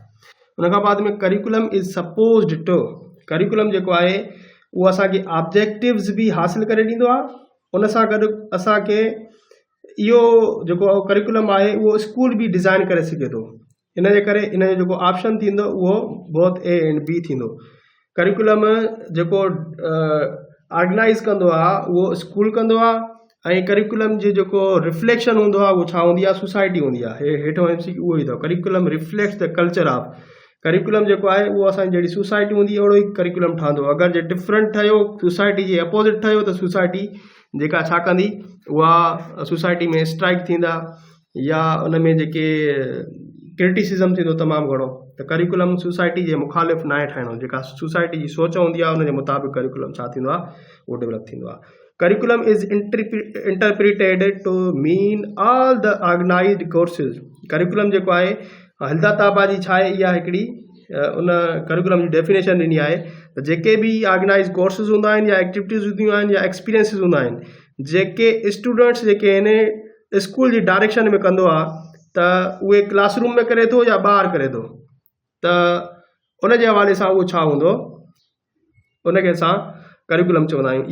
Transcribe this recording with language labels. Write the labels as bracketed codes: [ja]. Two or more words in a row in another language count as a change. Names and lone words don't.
[sd] उन खां बाद में [en] curriculum is supposed to. [sd] करिकुलम जेको आहे उहो असांखे ऑब्जेक्टिव्स बि हासिलु करे ॾींदो आहे। उन सां गॾु असांखे इहो जेको करिकुलम आहे उहो स्कूल बि डिज़ाइन करे सघे थो। इन जे करे इन जो जेको ऑप्शन थींदो उहो [en] both A and B [sd] थींदो। करिकुलम जेको ऑर्गेनाइज़ कंदो आहे उहो स्कूल कंदो आहे ऐं करिकुलम जो जेको रिफ्लेक्शन हूंदो आहे उहो छा हूंदी आहे, सोसाइटी हूंदी आहे। हेठो MCQ उहो ई अथव। [en] curriculum reflects the culture of. [sd] करिकुलम जेको आहे उहो असांजी जहिड़ी सोसाइटी हूंदी आहे अहिड़ो ई करिकुलम ठहंदो। अगरि जे डिफरेंट ठहियो, सोसाइटी जे अपोज़िट ठहियो त सोसाइटी जेका छा कंदी, उहा सोसाइटी में स्ट्राइक थींदा या उन में जेके क्रिटिसिज़म थींदो तमामु घणो। त करिकुलम सोसाइटी जे मुखालिफ़ न आहे ठाहिणो। जेका सोसाइटी जी सोच हूंदी आहे उनजे मुताबिक़ करिकुलम छा थींदो आहे, उहो डेवलप थींदो आहे। [en] curriculum is interpreted to mean all the organised courses. [sd] करिकुलम जेको आहे हलदा ताबा जी छा आहे, इहा हिकिड़ी उन करिकुलम जी डेफिनेशन ॾिनी आहे त जेके बि [en] organise courses [sd] हूंदा आहिनि या एक्टिविटीज़ हूंदियूं आहिनि या एक्सपीरियंसिस हूंदा आहिनि, जेके स्टूडेंट्स जेके आहिनि स्कूल जी डायरेक्शन में कंदो आहे त उहे क्लासरूम में करे थो या ॿाहिरि करे थो, त उन जे हवाले सां उहो छा हूंदो, उनखे असां करिकुलम चवंदा आहियूं।